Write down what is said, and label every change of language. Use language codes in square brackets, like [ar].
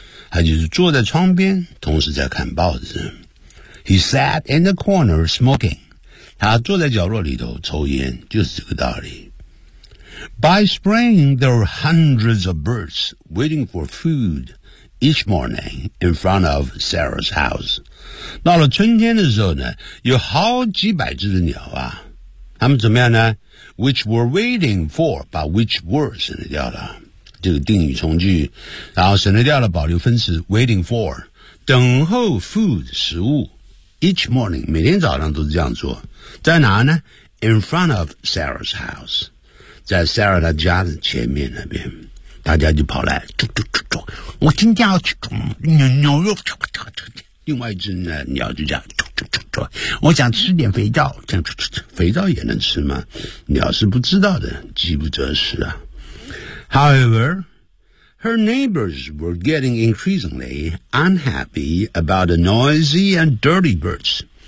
[zh] 他就是坐在窗边同时在看报纸。 [en] He sat in the corner smoking. [zh] 他坐在角落里头抽烟就是这个道理。 [en] By spring, there were hundreds of birds waiting for food. Each morning in front of Sarah's house. [zh] 到了春天的时候呢有好几百只的鸟啊。他们怎么样呢 ? [en] which were waiting for, [zh] 把 [en] which were [zh] 省得掉了。这个定语从句然后省得掉了保留分词 , [en] waiting for, [zh] 等候 food, 食物。 [en] Each morning, [zh] 每天早上都是这样做。在哪呢 ? [en] in front of Sarah's house. [zh] 在 Sarah 的家的前面那边。大家就跑来嘟嘟嘟嘟我今天要吃牛肉另外一只鸟就这样嘟嘟嘟嘟我想吃点肥皂这样嘟嘟嘟肥皂也能吃吗鸟是不知道的饥不择食啊。 [en] However, her neighbors were getting increasingly unhappy about the noisy and dirty birds.